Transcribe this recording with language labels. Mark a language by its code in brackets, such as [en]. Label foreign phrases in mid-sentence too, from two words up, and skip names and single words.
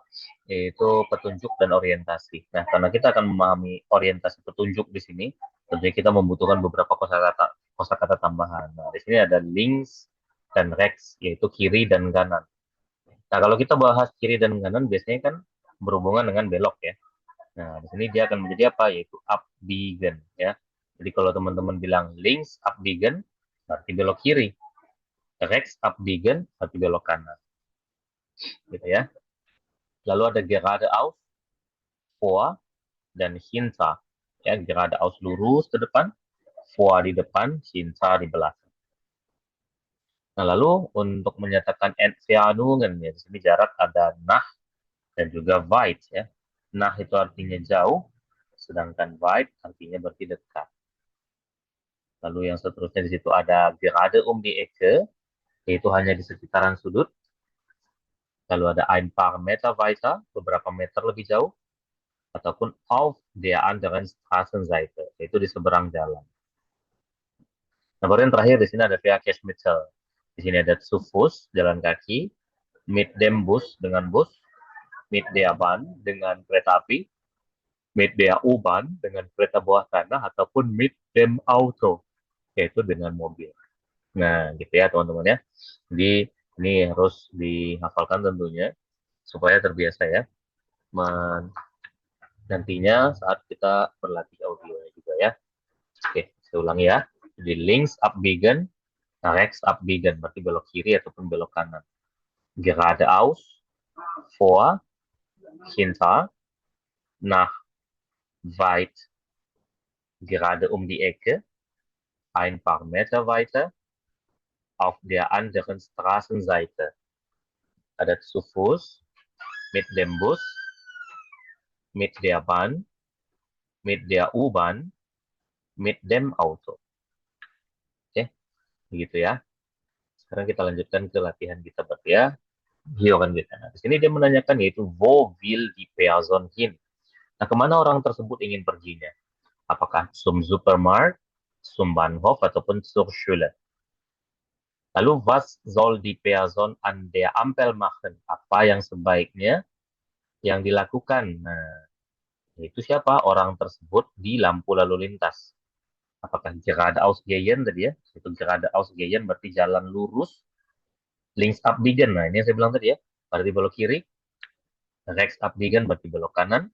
[id] Yaitu petunjuk dan orientasi. Nah, karena kita akan memahami orientasi petunjuk di sini, tentunya kita membutuhkan beberapa kosakata tambahan. Nah, di sini ada links dan rechts, yaitu kiri dan kanan. Nah, kalau kita bahas kiri dan kanan, biasanya kan berhubungan dengan belok ya. Nah, di sini dia akan menjadi apa? Yaitu abbiegen ya. Jadi kalau teman-teman bilang [de] links abbiegen, [id] berarti belok kiri. [de] Rechts abbiegen, [id] berarti belok kanan. Gitu ya. Lalu ada geradeaus, vor, dan hinter. Ya, geradeaus lurus ke depan, vor di depan, hinter di belakang. Nah, lalu untuk menyatakan Entfernungen, ya, di sini jarak ada nah dan juga weit ya. Nah itu artinya jauh, sedangkan weit artinya berarti dekat. Lalu yang seterusnya di situ ada [de] gerade die Ecke, [id] yaitu hanya di sekitaran sudut. [de] Lalu ada ein paar Meter weiter, [id] beberapa meter lebih jauh, ataupun [de] auf der anderen Straßenseite, [id] yaitu di seberang jalan. Nah, baru yang terakhir di sini ada Verkehrsmittel. Di sini ada [de] zu Fuß, [id] jalan kaki, [de] mit dem Bus, [id] dengan bus, [de] mit der Bahn, [id] dengan kereta api, [de] mit der U-Bahn, [id] dengan kereta bawah tanah, ataupun [de] mit dem Auto, [id] yaitu dengan mobil. Nah, gitu ya teman-teman ya. Jadi ini harus dihafalkan tentunya supaya terbiasa ya. Nantinya saat kita berlatih audionya juga ya. Oke, saya ulangi ya. Jadi [de] links abbiegen, rechts abbiegen, [id] berarti belok kiri ataupun belok kanan. [de] Geradeaus, vor, hinter, nach, weit, gerade die Ecke, ein paar Meter weiter, auf der anderen Straßenseite. Ada zu Fuß, mit dem Bus, mit der Bahn, mit der U-Bahn, mit dem Auto. [id] Oke, begitu ya. Sekarang kita lanjutkan ke latihan kita berarti ya. Hiokan kita. Nah, di sini dia menanyakan yaitu [de] wo will die Person hin? [id] Nah, kemana orang tersebut ingin perginya? [de] Apakah zum Supermarkt, zum Bahnhof, ataupun zur Schule? Lalu was soll die Person an der Ampel machen? [id] Apa yang sebaiknya yang dilakukan? Nah, itu siapa? Orang tersebut di lampu lalu lintas. Apakah [de] geradeaus gehen [id] tadi ya? Itu [de] geradeaus gehen [id] berarti jalan lurus. [de] Links abbiegen. [id] Nah, ini yang saya bilang tadi ya. Berarti belok kiri. [de] Rechts abbiegen [id] berarti belok kanan.